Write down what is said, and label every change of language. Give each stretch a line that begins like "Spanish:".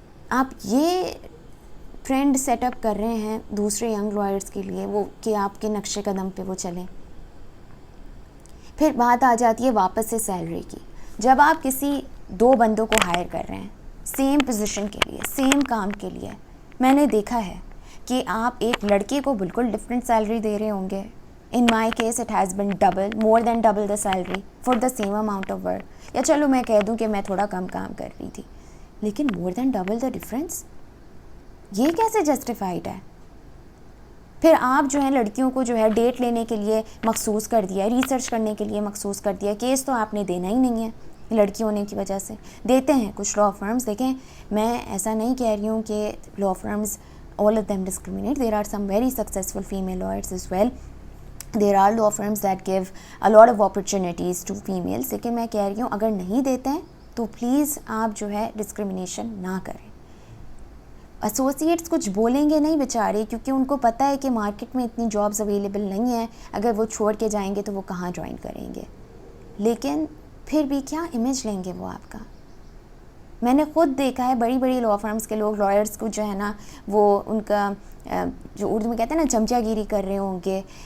Urdu: آپ یہ trend set up کر رہے ہیں دوسرے ینگ لائرس کے لیے وہ کہ آپ کے نقش قدم پہ وہ چلیں. پھر بات آ جاتی ہے واپس سے سیلری کی. جب آپ کسی 2 بندوں کو ہائر کر رہے ہیں سیم پوزیشن کے لیے سیم کام کے لیے، میں نے دیکھا ہے کہ آپ ایک لڑکے کو بالکل ڈفرینٹ سیلری دے رہے ہوں گے.
English: In my case it has been double, more than double the salary for the same amount of work.
Urdu: یا چلو میں کہہ دوں کہ میں تھوڑا کم کام کر رہی تھی، لیکن
English: more than double the difference,
Urdu: یہ کیسے جسٹیفائڈ ہے؟ پھر آپ جو ہے لڑکیوں کو جو ہے ڈیٹ لینے کے لیے مخصوص کر دیا، ریسرچ کرنے کے لیے مخصوص کر دیا. کیس تو آپ نے دینا ہی نہیں ہے لڑکی ہونے کی وجہ سے. دیتے ہیں کچھ لا فرمز. دیکھیں میں ایسا نہیں کہہ رہی ہوں کہ لا firms
English: all of them discriminate. There are some very successful female lawyers as well. There are law firms that give a lot of opportunities to females.
Urdu: لیکن میں کہہ رہی ہوں اگر نہیں دیتے ہیں تو پلیز آپ جو ہے ڈسکرمنیشن نہ کریں. ایسوسیٹس کچھ بولیں گے نہیں بیچارے کیونکہ ان کو پتہ ہے کہ مارکیٹ میں اتنی جابز اویلیبل نہیں ہیں، اگر وہ چھوڑ کے جائیں گے تو وہ کہاں جوائن کریں گے. لیکن پھر بھی کیا امیج لیں گے وہ آپ کا. میں نے خود دیکھا ہے بڑی بڑی لا فرمز کے لوگ لائرس کو جو ہے نا وہ ان کا جو اردو میں کہتے ہیں نا چمچہ گیری کر رہے ہوں گے.